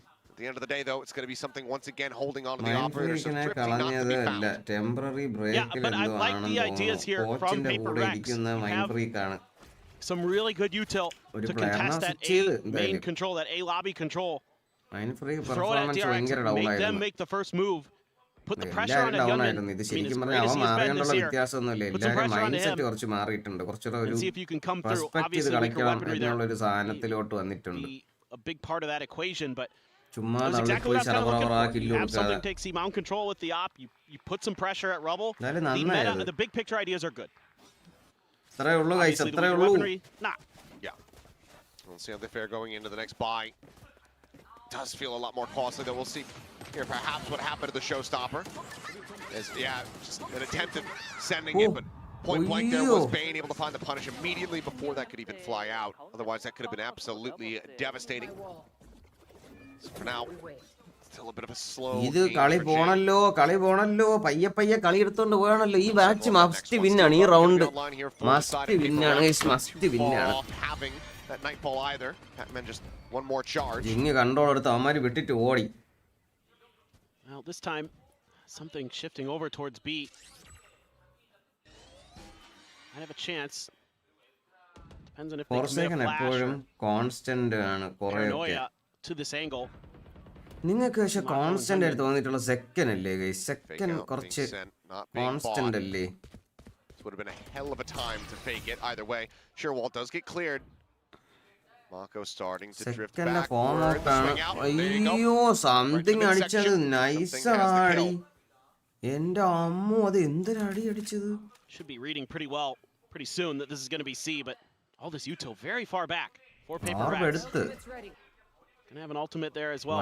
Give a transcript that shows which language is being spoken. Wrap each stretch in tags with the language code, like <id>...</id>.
<en>At the end of the day, though, it's going to be something once again holding on to the operator.</en> <ml>കളഞ്ഞതല്ല temporary ബ്രേക്കിൽ എന്തോ ആണെന്ന് തോന്നുന്നു കോച്ചിന്റെ കൂടെ ഇരിക്കുന്ന mind break ആണ്</ml> <en>Some really good util to contest that A main control, that A lobby control.</en> <ml>Mind break performance ഭയങ്കര down ആയിരുന്നു</ml> <en>Make the first move. Put the pressure on Gunman.</en> <ml>ഇത് ശരിക്കും പറഞ്ഞാൽ അവൻ മാറിയാണ്ടുള്ള വ്യത്യാസമൊന്നുമില്ല എല്ലാവരും മൈൻഡ് സെറ്റ് കുറച്ച് മാറിയിട്ടുണ്ട് കുറച്ചുകൂടെ ഒരു റെസ്പെക്ട് ചെയ്ത് കളിക്കണം എന്നുള്ള ഒരു സാധനത്തിലോട്ട് വന്നിട്ടുണ്ട്</ml> <en>a big part of that equation, but</en> <ml>ചുമ്മാ പോയി സറവറ കില്ല് കൊടുക്കാതെ</ml> <en>takes the mount control with the op. You put some pressure at Rubble. The big picture ideas are good.</en> <ml>അത്രേ ഉള്ളൂ ഗൈസ് അത്രേ ഉള്ളൂ</ml> <en>Yeah. We'll see how they fare going into the next buy. Does feel a lot more costly though. We'll see here perhaps what happened to the showstopper. Just an attempt at sending it, but point blank there was Bane able to find the punish immediately before that could even fly out. Otherwise that could have been absolutely devastating. So for now, still a bit of a slow.</en> <ml>ഇത് കളി പോണല്ലോ പയ്യെ കളി എടുത്തോണ്ട് പോയാണല്ലോ ഈ match must വിന്നാണ് ഈ round must വിന്നാണ് must വിന്നാണ്</ml> <en>that nightfall either. Batman just one more charge.</en> <ml>ഇങ്ങ് control എടുത്ത് അവന്മാര് വിട്ടിട്ട് ഓടി</ml> <en>Well, this time something shifting over towards B. I have a chance. Depends on if they can</en> <ml>എപ്പോഴും constant ആണ് കുറെയൊക്കെ</ml> <en>to this angle.</en> <ml>നിങ്ങൾക്ക് പക്ഷെ കോൺസ്റ്റന്റ് ആയിട്ട് തോന്നിയിട്ടുള്ള സെക്കൻഡ് അല്ലേ ഗൈസ് സെക്കൻഡ് കുറച്ച് കോൺസ്റ്റന്റ് അല്ലേ</ml> <en>This would have been a hell of a time to fake it either way. Sure, Walt does get cleared. Mako starting to drift back.</en> <ml>അയ്യോ something അടിച്ചത് നൈസാടി എന്റെ അമ്മോ അത് എന്തൊരടി അടിച്ചത്</ml> <en>Should be reading pretty well pretty soon that this is going to be C, but all this util very far back for PRX. Gonna have an ultimate there as well.</en>